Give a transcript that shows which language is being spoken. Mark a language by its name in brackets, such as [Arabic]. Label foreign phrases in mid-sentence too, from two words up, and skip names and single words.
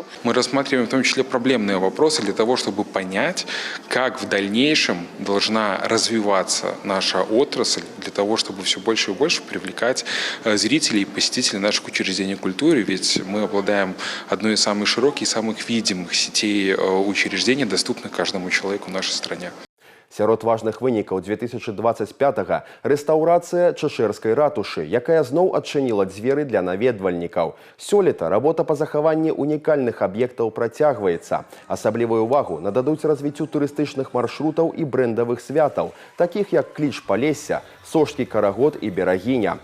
[Russian] Мы рассматриваем в том числе проблемные вопросы для того, чтобы понять, как в дальнейшем должна развиваться наша отрасль, для того, чтобы все больше и больше привлекать зрителей и посетителей наших учреждений культуры. Ведь мы обладаем одной из самых широких и самых видимых сетей учреждений, доступных каждому человеку в нашей стране. [Belarusian] Сярод важных вынікаў 2025-го – рэстаўрацыя Чашэрскай ратушы, якая зноў адчыніла дзверы для наведвальнікаў. Сёлета работа па захаванні унікальных аб'ектаў працягваецца. Асаблівую ўвагу нададуць развіццю турыстычных маршрутаў і брэндавых святаў, такіх як Кліч Палесся, Сожскі карагод і Берагіня.